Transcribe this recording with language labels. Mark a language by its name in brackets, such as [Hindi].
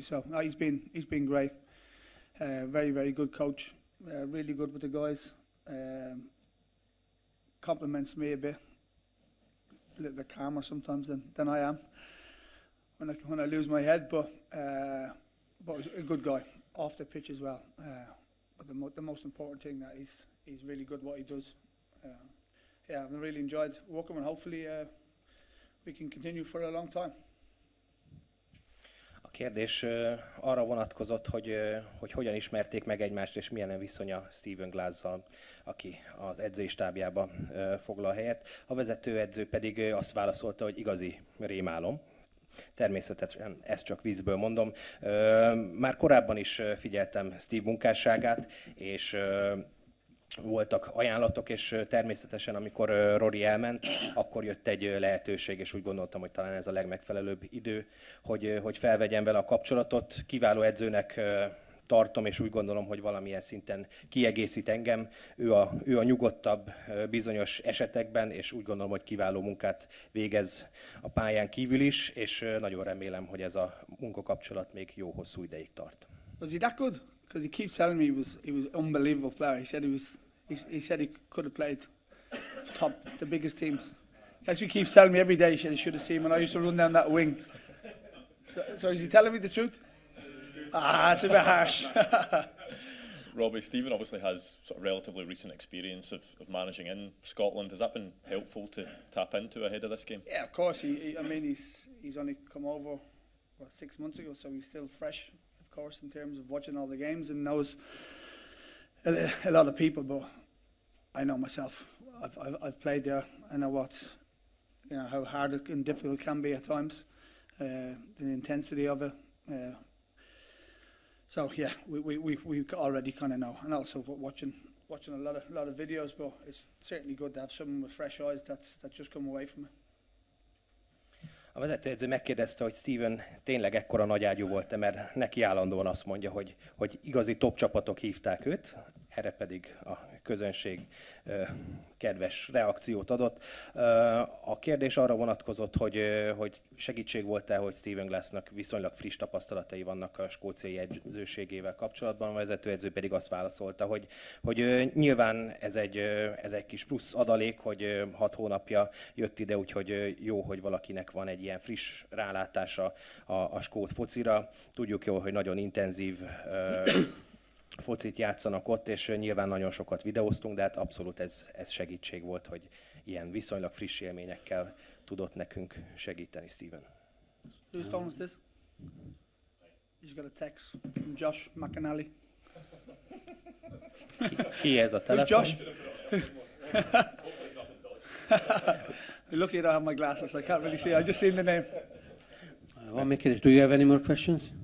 [English] So no, he's been great, very good coach, really good with the guys, compliments me a little bit calmer sometimes than I am when I lose my head, but he's a good guy off the pitch as well. But the most important thing that he's really good what he does. Yeah, I've really enjoyed working with him. Hopefully we can continue for a long time. [Hungarian] A kérdés arra vonatkozott, hogy hogyan ismerték meg egymást, és milyen a viszonya Stephen Glass-zal, aki az edzőstábjába foglal helyet. A vezetőedző pedig azt válaszolta, hogy igazi rémálom. Természetesen ezt csak viccből mondom. Már korábban is figyeltem Steve munkásságát, és voltak ajánlatok, és természetesen amikor Rory elment, akkor jött egy lehetőség, és úgy gondoltam, hogy talán ez a legmegfelelőbb idő, hogy felvegyem vele a kapcsolatot. Kiváló edzőnek tartom, és úgy gondolom, hogy valamilyen szinten kiegészít engem. Ő a nyugodtabb bizonyos esetekben, és úgy gondolom, hogy kiváló munkát végez a pályán kívül is, és nagyon remélem, hogy ez a munkakapcsolat még jó hosszú ideig tart. [English] Was he that good? Because he keeps telling me he was an unbelievable player. He said he could have played the biggest teams. That's what he keeps telling me every day. He said he should have seen when I used to run down that wing. So is he telling me the truth? It's a bit harsh. Robbie, Stephen obviously has sort of relatively recent experience of managing in Scotland. Has that been helpful to tap into ahead of this game? Yeah, of course. He's only come over 6 months ago, so he's still fresh, of course, in terms of watching all the games and knows a lot of people. But I know myself. I've played there. I know how hard and difficult it can be at times. The intensity of it. So yeah, we already kind of know, and also watching a lot of videos. But it's certainly good to have someone with fresh eyes that's just come away from it. [Hungarian] A vezetőedző megkérdezte, hogy Steven tényleg ekkora nagyágyú volt-e, mert neki állandóan azt mondja, hogy igazi top csapatok hívták őt, erre pedig a közönség kedves reakciót adott. A kérdés arra vonatkozott, hogy segítség volt-e, hogy Stephen Glassnak viszonylag friss tapasztalatai vannak a skóciai edzőségével kapcsolatban, a vezetőedző pedig azt válaszolta, hogy nyilván ez egy kis plusz adalék, hogy 6 hónapja jött ide, úgyhogy jó, hogy valakinek van egy ilyen friss rálátása a skót focira. Tudjuk jól, hogy nagyon intenzív focit játszanak ott, és nyilván nagyon sokat videóztunk, de hát abszolút ez segítség volt, hogy ilyen viszonylag friss élményekkel tudott nekünk segíteni Steven. [English] Whose phone is this? He's got a text from Josh McAnally. [Hungarian] Ki ez a telefon? [English] Josh? Lucky I don't have my glasses, I can't really see. I've just seen the name. [Hungarian] Van még kérdés? [English] Do you have any more questions?